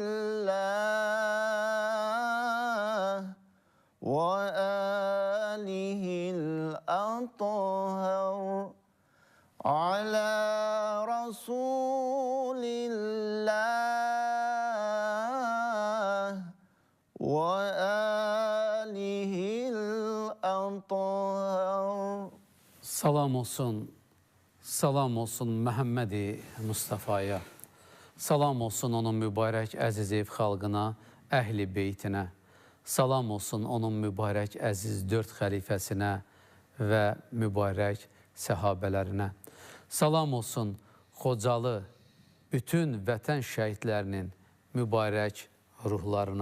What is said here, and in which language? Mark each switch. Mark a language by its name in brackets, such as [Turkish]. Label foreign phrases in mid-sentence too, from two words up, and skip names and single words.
[Arabic] الله وآله الأطهر على رسول الله وآله الأطهر. [Azerbaijani] Salam olsun Məhəmmədi Mustafaya, salam olsun onun mübarək əziz ev xalqına, əhli beytinə, salam olsun onun mübarək əziz 4 xəlifəsinə və mübarək səhabələrinə, salam olsun Xocalı bütün vətən şəhidlərinin mübarək ruhlarına.